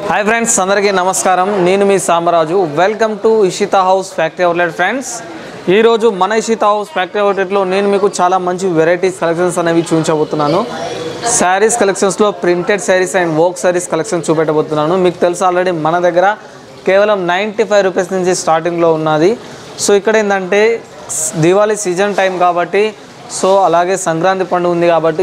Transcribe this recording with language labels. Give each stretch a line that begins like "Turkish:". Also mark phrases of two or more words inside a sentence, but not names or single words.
English: Hi friends
Telugu: అందరికీ నమస్కారం నేను మీ సామరాజు
English: Welcome to Ishita House Factory
Telugu: అవుట్లెట్ ఫ్రెండ్స్ ఈ రోజు మన ఇషితా హౌస్ ఫ్యాక్టరీ అవుట్లెట్ లో నేను మీకు చాలా మంచి
English: varieties collections
Telugu: అనేవి చూపించబోతున్నాను
English: sarees collections
Telugu: లో
English: printed sarees and work sarees collections
Telugu: చూపెట్టబోతున్నాను మీకు తెలుసు ఆల్రెడీ మన దగ్గర కేవలం 95 రూపాయస్ నుంచి స్టార్టింగ్ లో ఉన్నది సో ఇక్కడ ఏందంటే
English: Diwali season time
Telugu: కాబట్టి సో అలాగే సంక్రాంతి పండుగ ఉంది కాబట్టి